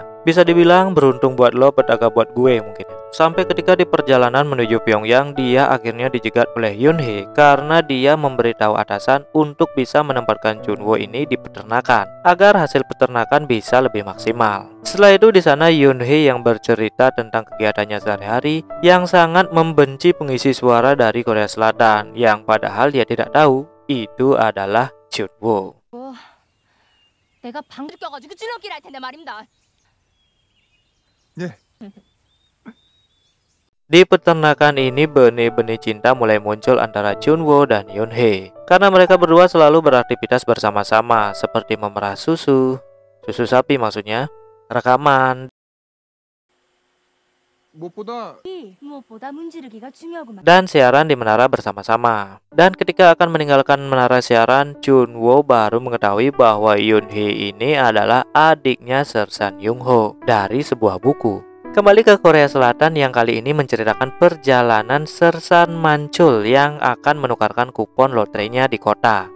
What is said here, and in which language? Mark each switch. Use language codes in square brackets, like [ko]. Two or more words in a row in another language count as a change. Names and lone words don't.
[id] Bisa dibilang beruntung buat lo, petaka buat gue mungkin. Sampai ketika di perjalanan menuju Pyongyang, dia akhirnya dijegat oleh Yunhee karena dia memberitahu atasan untuk bisa menempatkan Junwo ini di peternakan agar hasil peternakan bisa lebih maksimal. Setelah itu di sana Yunhee yang bercerita tentang kegiatannya sehari-hari yang sangat membenci pengisi suara dari Korea Selatan yang padahal dia tidak tahu itu adalah Junwo. [ko] 내가 방귀를 껴가지고 찌르기를 할 텐데 말입니다. 예. [id] Di peternakan ini benih-benih cinta mulai muncul antara Junwo dan Yunhee karena mereka berdua selalu beraktivitas bersama-sama seperti memerah susu sapi maksudnya, rekaman, [ko] 무엇보다 무엇보다 문지르기가 중요하구만. [id] dan siaran di menara bersama-sama. Dan ketika akan meninggalkan menara siaran, Junwo baru mengetahui bahwa Yunhee ini adalah adiknya Sersan Yungho dari sebuah buku. Kembali ke Korea Selatan yang kali ini menceritakan perjalanan Sersan Manchul yang akan menukarkan kupon lotrenya di kota.